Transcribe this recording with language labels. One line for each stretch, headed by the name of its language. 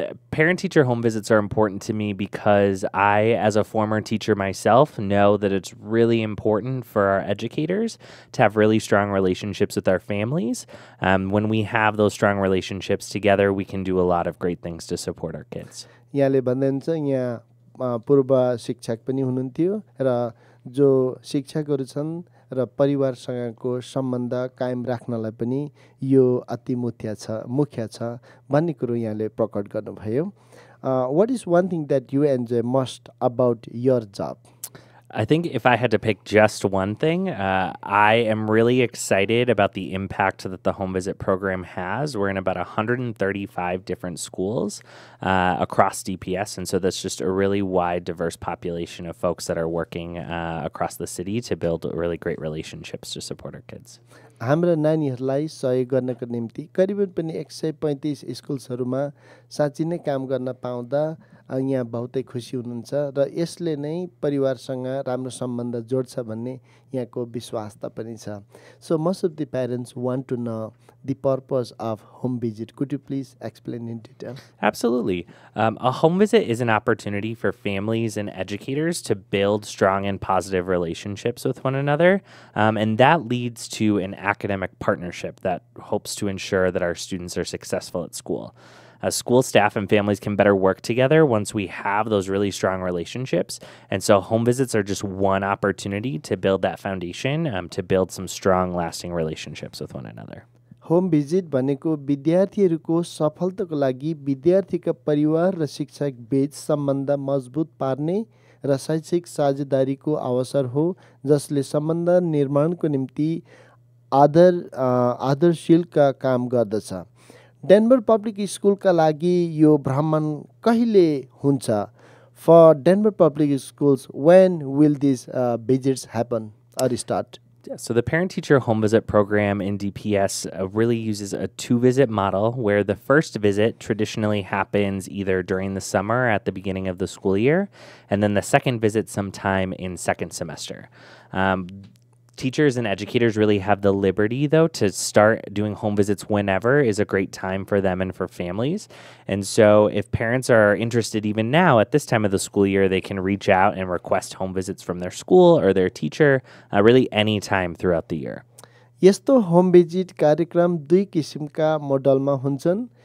English: Parent-teacher home visits are important to me because I, as a former teacher myself, know that it's really important for our educators to have really strong relationships with our families. When we have those strong relationships together, we can do a lot of great things to support our kids.
Nepali: यहाँले भन्नुहुन्छ यहाँ पूर्व शिक्षक पनि हुनुहुन्थ्यो र जो शिक्षकहरू छन् र परिवारसँगको सम्बन्ध कायम राख्नलाई पनि यो अति मुख्य छ भन्ने कुरो यहाँले प्रकट गर्नुभयो।
English: What is one thing that you enjoy most about your job? I think if I had to pick just one thing, I am really excited about the impact that the home visit program has. We're in about 135 different schools across DPS, and so that's just a really wide, diverse population of folks that are working across the city to build really great relationships to support our kids.
Nepali: हाम्रा नानीहरूलाई सहयोग गर्नको निम्ति करिबन पनि 135 स्कुल्सहरूमा साँच्चै नै काम गर्न पाउँदा यहाँ बहुतै खुसी हुनुहुन्छ र यसले नै परिवारसँग राम्रो सम्बन्ध जोड्छ भन्ने यहाँको विश्वास त पनि छ।
English: So most of the parents want to know the purpose of home visit. Could you please explain in detail? Absolutely. A home visit is an opportunity for families and educators to build strong and positive relationships with one another, and that leads to an academic partnership that hopes to ensure that our students are successful at school. School staff and families can better work together once we have those really strong relationships. And so home visits are just one opportunity to build that foundation, to build some strong, lasting relationships with one another.
Nepali: Home visit भनेको विद्यार्थीहरूको सफलताको लागि विद्यार्थीका परिवार र शिक्षक बीच सम्बन्ध मजबुत पार्ने र शैक्षिक साझेदारीको अवसर हो, जसले सम्बन्ध निर्माणको निम्ति आदर्शशीलका काम गर्दछ। डेनबर पब्लिक स्कुलका लागि यो भ्रमण कहिले हुन्छ?
English: For Denver Public Schools, when will these visits happen or start? So the parent-teacher home visit program in DPS really uses a 2-visit model where the first visit traditionally happens either during the summer at the beginning of the school year, and then the second visit sometime in second semester. Teachers and educators really have the liberty, though, to start doing home visits whenever is a great time for them and for families. And so if parents are interested even now at this time of the school year, they can reach out and request home visits from their school or their teacher really any time throughout the year.
Nepali: यस्तो home visit कार्यक्रम 2 किसिमका मोडलमा हुन्छन्।